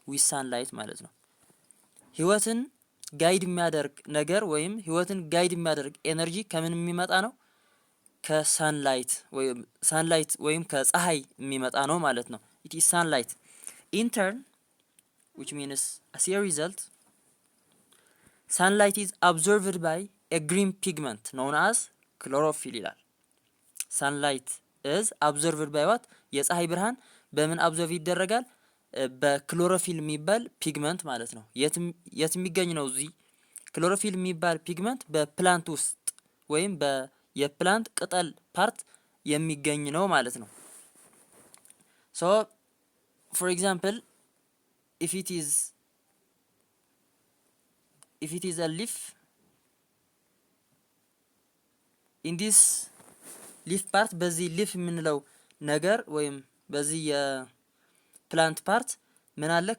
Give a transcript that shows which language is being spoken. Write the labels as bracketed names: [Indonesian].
[English] with sunlight [Amharic] ማለት ነው። ህይወትን ጋይድ የሚያደርግ ነገር ወይም ህይወትን ጋይድ የሚያደርግ ኤነርጂ ከምን የሚመጣ ነው? ከሳንላይት ወይም ከፀሐይ የሚመጣ ነው ማለት ነው። [English] it is sunlight. in turn, which means as a result, sunlight is absorbed by a green pigment known as chlorophyll [Amharic] ይላል። [English] sunlight is absorbed by what? [Amharic] የፀሐይ ብርሃን በምን አብዞርቭ ይደረጋል? በክሎሮፊል የሚባል ፒግመንት ማለት ነው። የት የሚገኝ ነው? እዚህ ክሎሮፊል የሚባል ፒግመንት በፕላንት ውስጥ ወይም የፕላንት ቅጠል ፓርት የሚገኝ ነው ማለት ነው። [English] so for example if it is a leaf, in this leaf part [Amharic] በዚህ ሊፍ የምንለው ነገር ወይም በዚህ የፕላንት ፓርት ምን አለ?